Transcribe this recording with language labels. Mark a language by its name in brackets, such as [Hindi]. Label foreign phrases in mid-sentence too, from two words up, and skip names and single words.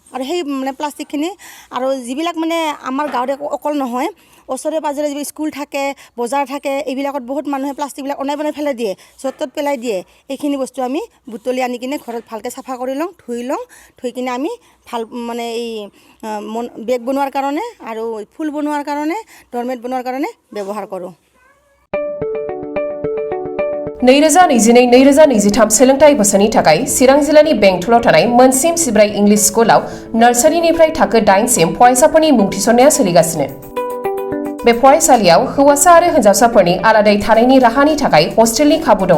[Assamese] আৰু সেই মানে প্লাষ্টিকখিনি আৰু যিবিলাক মানে আমাৰ গাঁৱত অকল নহয়, ওচৰে পাঁজৰে যিবিলাক স্কুল থাকে, বজাৰ থাকে, এইবিলাকত বহুত মানুহে প্লাষ্টিকবিলাক অনাই বনাই পেলাই দিয়ে, য'ত ত'ত পেলাই দিয়ে। এইখিনি বস্তু আমি বুটলি আনি কিনে ঘৰত ভালকৈ চাফা কৰি লওঁ, ধুই কিনে আমি ভাল মানে এই বেগ বনোৱাৰ কাৰণে আৰু ফুল বনোৱাৰ কাৰণে, ডৰমেট বনোৱাৰ কাৰণে ব্যৱহাৰ কৰোঁ। [Bodo] 2022-2023 सोलोंथाइ बोसोरनि थाखाय चिरां जिल्लानि बेंटलाव थानाय मोनसिम सिब्राय इंलिश स्कुलाव नार्सारिनिफ्राय थाखो 8 सिम फरायसाफोरनि मुं थिसननाया सोलिगासिनो। बे फरायसालियाव हौवासा आरो हिन्जावसाफोरनि आलादायै थानायनि राहानि थाखाय हस्टेलनि खाबु दङ।